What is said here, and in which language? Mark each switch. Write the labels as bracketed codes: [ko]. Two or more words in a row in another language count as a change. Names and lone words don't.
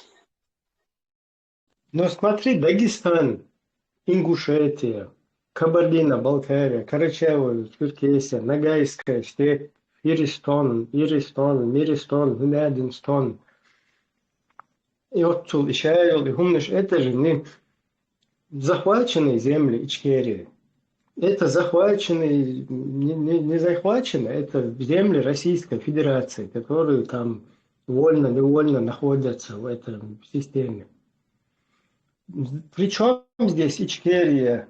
[ru] Но смотри, Дагестан, Ингушетия, Кабардино-Балкария, Карачаево, Черкесия, Ногайская степь, Иристон, Миристон, Гнядинстон. И Отцул, и Шайл, и Гумныш, это же не захваченные земли Ичкерии. Это захваченные, не захваченные, это земли Российской Федерации, которые там вольно-невольно находятся в этой системе. Причем здесь Ичкерия?